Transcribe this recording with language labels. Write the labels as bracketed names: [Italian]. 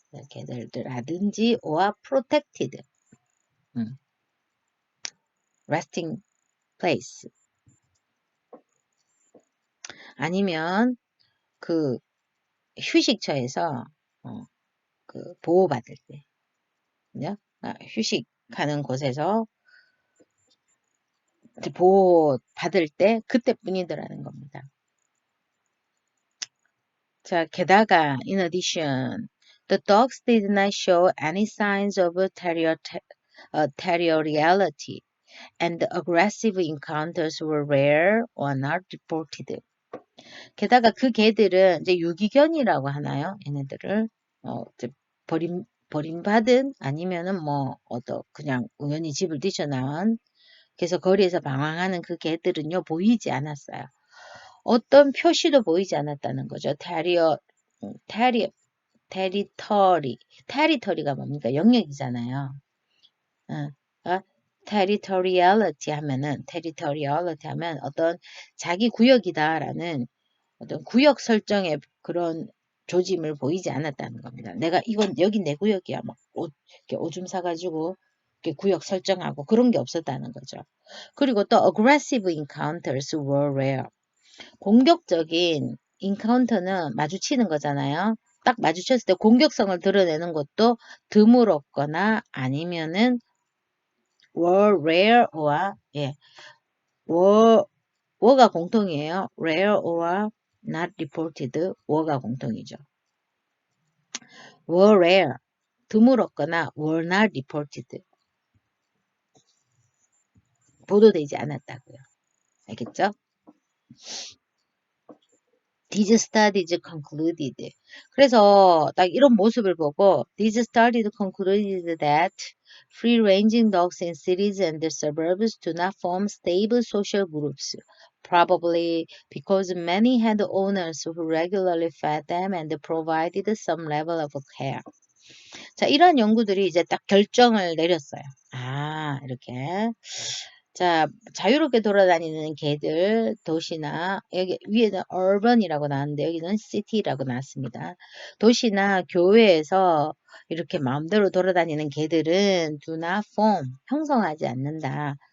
[English] 개들들라든지 or protected resting place [Korean] 아니면 그 휴식처에서 그 보호받을 때, 그죠? 휴식하는 곳에서 보호받을 때 그때뿐이더라는 겁니다. 자, 게다가 [English] in addition, the dogs did not show any signs of territoriality, and aggressive encounters were rare or not reported. [Korean] 게다가 그 개들은 이제 유기견이라고 하나요? 얘네들을 이제 버림받은 아니면은 뭐 그냥 우연히 집을 뛰쳐나온 그래서 거리에서 방황하는 그 개들은요 보이지 않았어요. 어떤 표시도 보이지 않았다는 거죠. 테리 테리터리가 뭡니까? 영역이잖아요. 어, 어? territoriality 하면 어떤 자기 구역이다라는 어떤 구역 설정의 그런 조짐을 보이지 않았다는 겁니다. 내가 이건 여기 내 구역이야. 막 이렇게 오줌 싸가지고 이렇게 구역 설정하고 그런 게 없었다는 거죠. 그리고 또 [English] aggressive encounters were rare. [Korean] 공격적인 encounter는 마주치는 거잖아요. 딱 마주쳤을 때 공격성을 드러내는 것도 드물었거나 아니면은 were rare or were가 공통이에요. rare or not reported were가 공통이죠. were rare 드물었거나 [English] were not reported [Korean] 보도되지 않았다고요. 알겠죠? [English] These studies concluded. [Korean] 그래서 딱 이런 모습을 보고 [English] these studies concluded that free-ranging dogs in cities and the suburbs do not form stable social groups, probably because many had owners who regularly fed them and provided some level of care. [Korean] 자, 이런 연구들이 이제 딱 결정을 내렸어요. 아, 이렇게. 자, 자유롭게 돌아다니는 개들, 도시나, 여기 위에는 urban이라고 나왔는데, 여기는 city라고 나왔습니다. 도시나 교외에서 이렇게 마음대로 돌아다니는 개들은 do not form, 형성하지 않는다.